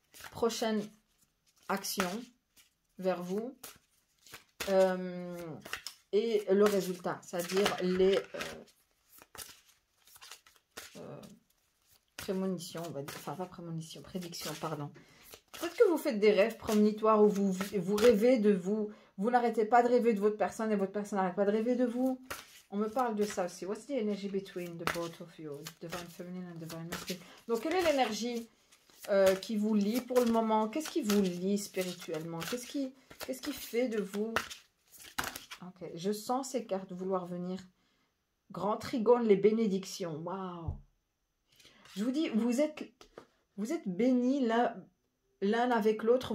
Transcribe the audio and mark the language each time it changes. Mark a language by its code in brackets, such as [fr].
[fr] Prochaine action vers vous et le résultat, c'est-à-dire les prémonitions, on va dire, enfin pas prémonitions, prédictions, pardon. Peut-être que vous faites des rêves prémonitoires où vous rêvez de vous, vous n'arrêtez pas de rêver de votre personne et votre personne n'arrête pas de rêver de vous. On me parle de ça aussi. [en] What's the energy between the both of you, divine feminine and divine masculine? [fr] Donc quelle est l'énergie qui vous lie pour le moment? Qu'est-ce qui vous lie spirituellement? Qu'est-ce qui fait de vous? Ok, je sens ces cartes vouloir venir. Grand trigone, les bénédictions. Waouh! Je vous dis, vous êtes bénis l'un avec l'autre.